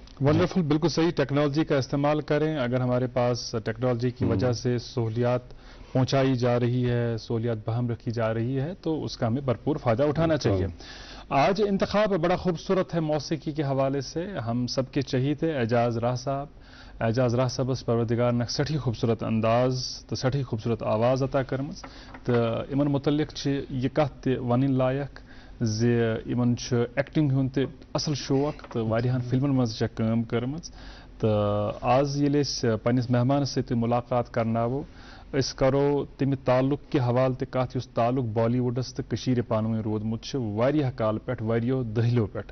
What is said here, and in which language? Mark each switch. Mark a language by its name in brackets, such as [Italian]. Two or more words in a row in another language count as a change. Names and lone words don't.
[Urdu] ونڈرفل، بالکل صحیح، ٹیکنالوجی کا استعمال کریں۔ اگر ہمارے پاس ٹیکنالوجی کی وجہ سے سہولیات پہنچائی جا رہی ہے، سہولیات بہم رکھی جا رہی ہے، تو اس کا ہمیں بھرپور فائدہ اٹھانا چاہیے۔ آج انتخاب بڑا خوبصورت ہے موسیقی کے حوالے سے، ہم سب کے چہیتے اعجاز راہ [Kashmiri] صاحبس پروردگار نک سٹھی خوبصورت انداز تو سٹھی خوبصورت آواز عطا کرمز، تو امن متعلق یہ کت تہ ونن لائق زِ یمن چھُ ایکٹنگ ہُنٛد تہِ اصل شوق تہٕ واریاہن فلمن منٛز چھےٚ کٲم کٔرمٕژ، تہٕ آز ییٚلہِ أسۍ پننِس مہمانس سۭتۍ مُلاقات کرناوو، أسۍ کرو تمہِ تعلق کہِ حوالہٕ تہِ کتھ یُس تعلق بالی وُڈس تہٕ کٔشیٖرِ پانہٕ ؤنۍ روٗدمُت چھُ واریاہ کالہٕ پٮ۪ٹھ، ؤرِیو دٔہلِو پٮ۪ٹھ۔